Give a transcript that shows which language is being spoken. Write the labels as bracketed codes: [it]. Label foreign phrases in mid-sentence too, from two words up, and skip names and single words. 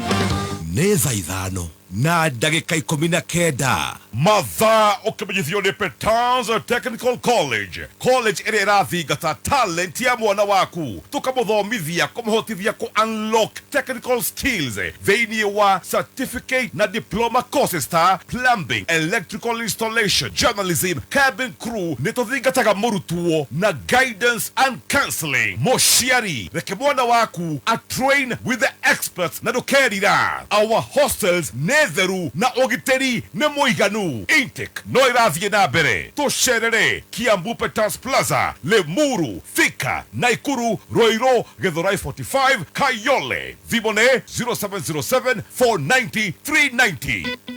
[ki] Nĩ thaa 5 na ndagĩka 19 mathaa ũkĩmenyithio nĩ Petans Technical College ĩrĩa ĩrathingata talent ya mwana waku tũkamũthomithia kũmũhotithia [en] unlock technical skills [ki] thĩinĩ wa certificate na [en] diploma courses [ki] ta plumbing, [en] electrical installation, journalism, cabin crew. [ki] Nĩ tũthingataga mũrutwo na [en] guidance and counseling. [ki] Mũciari reke mwana waku a [en] train with the experts [ki] na ndũkerira. [en] Our hostels [ki] nĩ theru na ũgitĩri nĩ mũiganu. Intake no ĩrathiĩ na mbere. Tũcerere Kiambu Petans Plaza, Lemuru, Thika, Naikuru, Roiro, Githurai 45, Kayole. Thimo nĩ 0707 490 390.